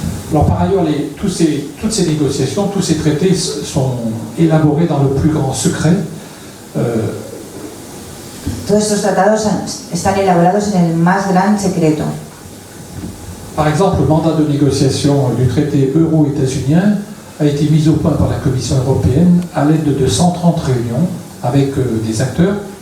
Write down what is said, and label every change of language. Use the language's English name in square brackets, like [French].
[French] Alors par ailleurs, toutes ces négociations, tous ces traités sont élaborés dans le plus grand secret. [Spanish] Todos estos tratados están elaborados en el más gran secreto. [French] Par exemple, le mandat de négociation du traité euro-états-unien a été mis au point par la Commission européenne à l'aide de 130 réunions avec des acteurs.